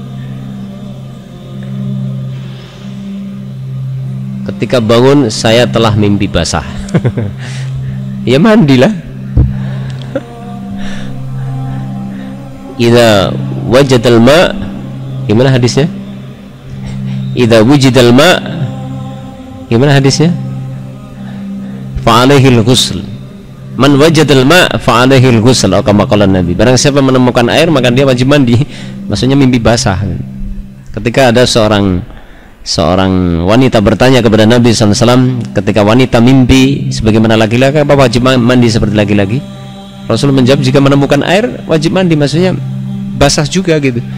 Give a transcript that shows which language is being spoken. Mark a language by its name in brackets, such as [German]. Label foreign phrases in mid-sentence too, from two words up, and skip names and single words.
[Indonesian] Ketika bangun saya telah mimpi basah. Ya mandilah. [Arabic] Idza wajadal ma, [Indonesian] gimana hadisnya? [Arabic] Idza wujidal ma, [Indonesian] gimana hadisnya? [Arabic] Fa alaihil ghusl. Man wajadal ma fa alaihil ghusl, [Indonesian] atau [Arabic] kama qala Nabi. [Indonesian] Barang siapa menemukan air maka dia wajib mandi. Maksudnya mimpi basah. Ketika ada seorang wanita bertanya kepada Nabi SAW, ketika wanita mimpi sebagaimana laki-laki, apa wajib mandi seperti laki-laki? Rasul menjawab, jika menemukan air wajib mandi. Maksudnya basah juga gitu.